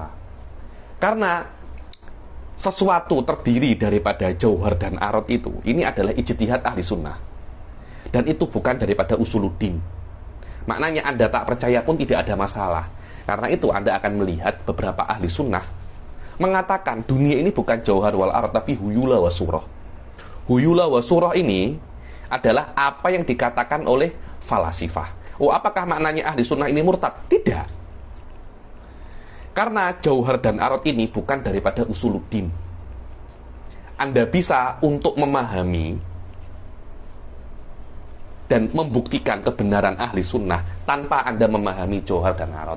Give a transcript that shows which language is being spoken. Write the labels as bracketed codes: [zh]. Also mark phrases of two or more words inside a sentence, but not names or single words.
[id] Karena sesuatu terdiri daripada jauhar dan arot itu, ini adalah ijtihad ahli sunnah. Dan itu bukan daripada usuluddin. Maknanya Anda tak percaya pun tidak ada masalah. Karena itu Anda akan melihat beberapa ahli sunnah mengatakan dunia ini bukan [ar] جوهر والعرض, [id] tapi [ar] هيولى وصورة. هيولى وصورة [id] ini adalah apa yang dikatakan oleh falasifah. Apakah maknanya ahli sunnah ini murtad? Tidak. Karena jauhar dan arad ini bukan daripada usuluddin. Anda bisa untuk memahami dan membuktikan kebenaran ahli sunnah tanpa Anda memahami jauhar dan arad.